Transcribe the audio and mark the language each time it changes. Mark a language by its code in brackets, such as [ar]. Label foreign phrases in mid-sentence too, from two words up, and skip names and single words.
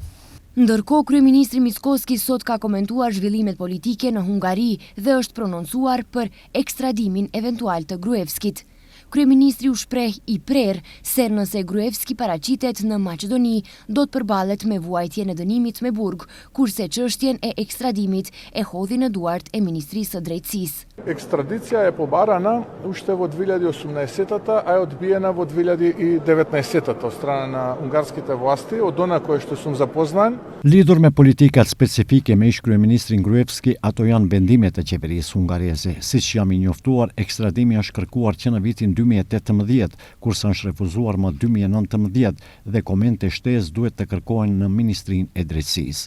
[sq] Ndërkohë, kryeministri Mickoski sot ka komentuar zhvillimet politike në Hungari dhe është prononcuar për ekstradimin eventual të Gruevskit. Kryeministri u shpreh i prerë se nëse Gruevski paraqitet në Maqedoni, do të përballet me vuajtjen e dënimit me burg, kurse çështjen e ekstradimit e hodhi në duart e Ministrisë së Drejtësisë. [mk] Екстрадиција е побарана уште во 2018-та, а е одбиена во 2019-та од страна на унгарските власти, од она кое што сум запознан. [sq] Lidhur me politikat specifike me ish kryeministrin Gruevski, ato janë vendimet e qeverisë hungareze. Siç jam i njoftuar, ekstradimi është kërkuar që në vitin 2018, kurse është refuzuar më 2019 dhe komente shtesë duhet të kërkohen në Ministrinë e Drejtësisë.